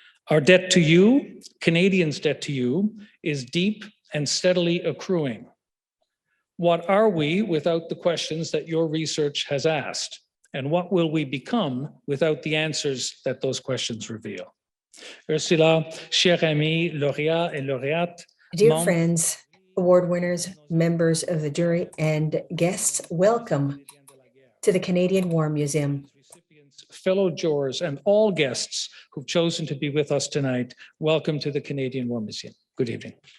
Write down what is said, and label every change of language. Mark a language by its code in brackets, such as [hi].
[en] Our debt to you, Canadians' debt to you, is deep and steadily accruing. What are we without the questions that your research has asked? And what will we become without the answers that those questions reveal? [fr] Ursula, chers amis, lauréats et lauréates. [en] Dear friends, award winners, members of the jury, and guests, welcome to the Canadian War Museum. Fellow jurors and all guests who've chosen to be with us tonight, welcome to the Canadian War Museum. Good evening.